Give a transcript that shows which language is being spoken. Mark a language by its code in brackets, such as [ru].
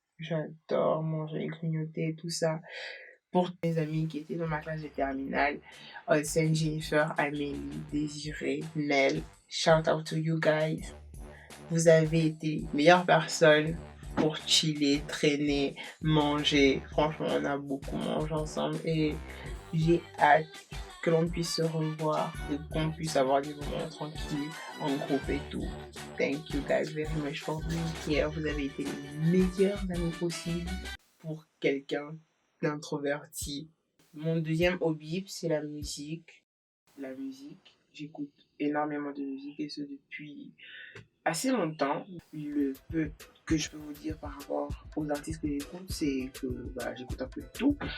[fr] J'adore manger, grignoter, tout ça. Pour mes amis qui étaient dans ma classe de terminale, Olsen, Jennifer, Amélie, Désirée, Nell, [en] shout out to you guys. [fr] Vous avez été les meilleures personnes pour chiller, traîner, manger. Franchement, on a beaucoup mangé ensemble et j'ai hâte que l'on puisse se revoir et qu'on puisse avoir des moments tranquilles en groupe et tout. [en] Thank you guys very much for being here. [fr] Vous avez été les meilleurs amis possibles pour quelqu'un d'introverti. Mon deuxième hobby, c'est la musique. La musique, j'écoute énormément de musique et ce depuis assez longtemps. Le peu que je peux vous dire par rapport aux artistes que j'écoute, c'est que j'écoute un peu de tout.